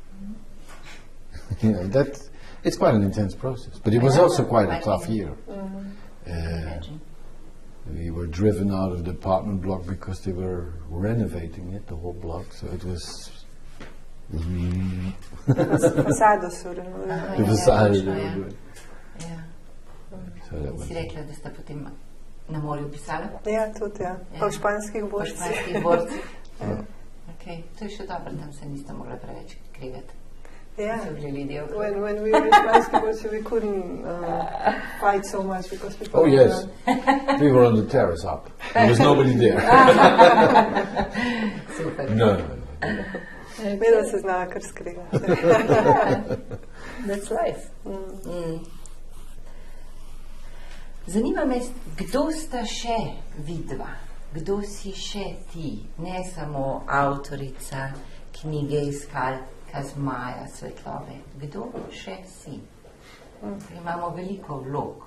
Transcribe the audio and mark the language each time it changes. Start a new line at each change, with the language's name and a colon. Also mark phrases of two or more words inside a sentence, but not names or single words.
English: It's quite an intense process, but it was also quite a tough year. We were driven out of the apartment block because they were renovating it, the whole block, so it was...
Slovenian: Fasado so renovali.
English: The facade they were doing.
Slovenian: Si rekla, da sta potem na morju pisala? Ja, tudi, Pa v španskih borcih. Po španskih borcih. To je še dobro, tam se niste mogla preveč kregati.
English: When we were in
Slovenian: španskih borcih,
English: we couldn't fight so much because people... Oh, yes. We were on the terrace up. There was nobody there. Super.
Slovenian: No. Vedno se znala kar skregati.
English: That's life.
Slovenian: Zanima me, kdo sta še vidva? Kdo si še ti? Ne samo avtorica knjige Iskalka Zmaja Svetlove. Kdo še si? Imamo veliko vlog.